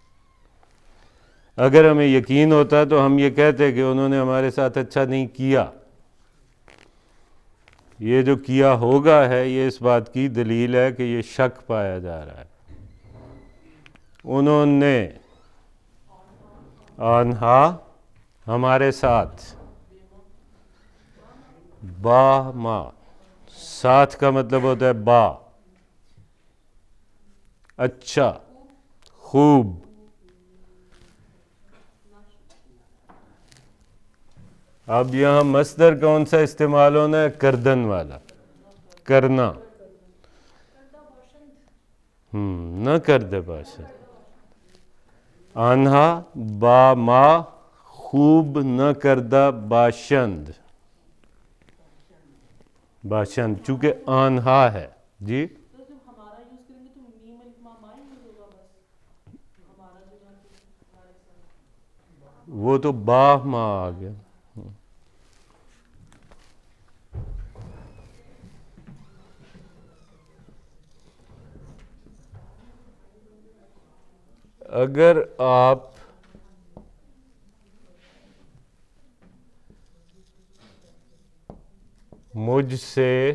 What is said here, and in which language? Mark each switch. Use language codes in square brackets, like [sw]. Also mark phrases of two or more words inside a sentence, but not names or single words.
[ur] اگر ہمیں یقین ہوتا تو ہم یہ کہتے کہ انہوں نے ہمارے ساتھ اچھا نہیں کیا۔ یہ جو کیا ہوگا ہے یہ اس بات کی دلیل ہے کہ یہ شک پایا جا رہا ہے۔ انہوں نے آنہا ہمارے ساتھ، [fa] با ما، [ur] ساتھ کا مطلب ہوتا ہے با، اچھا، خوب۔ اب یہاں مصدر کون سا استعمال ہونا ہے؟ [fa] کردن [ur] والا، کرنا، [fa] نہ کردہ باشد۔ آنہا با ما خوب نہ کردہ باشند، باشند [ur] چونکہ آنہا ہے۔ جی وہ تو [fa] با ما [ur] آ گیا۔ اگر آپ مجھ سے